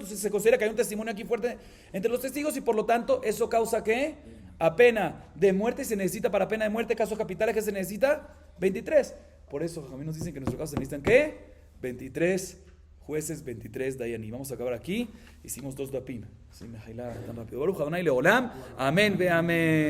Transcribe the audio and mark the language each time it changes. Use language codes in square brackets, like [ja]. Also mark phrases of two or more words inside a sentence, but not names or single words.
[es] Entonces se considera que hay un testimonio aquí fuerte entre los testigos y por lo tanto eso causa que a pena de muerte se necesita, para pena de muerte, casos capitales, que se necesita 23. Por eso Jajamim nos dicen que en nuestro caso se necesitan ¿qué? 23 jueces, 23 dayaní. Vamos a acabar aquí. Hicimos 2 dapim. Así me jaila tan rápido. [he] ברוך אדוני לעולם. אמן ואמן.